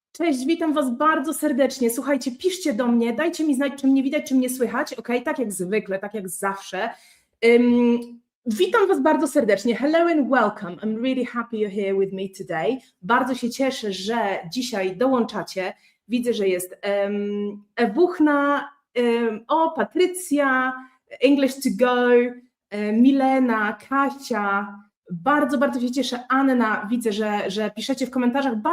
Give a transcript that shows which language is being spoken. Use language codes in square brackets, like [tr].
[pl] Cześć, witam was bardzo serdecznie. Słuchajcie, piszcie do mnie, dajcie mi znać, czy mnie widać, czy mnie słychać, ok? Tak jak zwykle, tak jak zawsze. Witam was bardzo serdecznie. [en] Hello and welcome. I'm really happy you're here with me today. [pl] Bardzo się cieszę, że dzisiaj dołączacie. Widzę, że jest Ewuchna, Patrycja, English to go, Milena, Kasia. Bardzo się cieszę. Anna, widzę, że piszecie w komentarzach.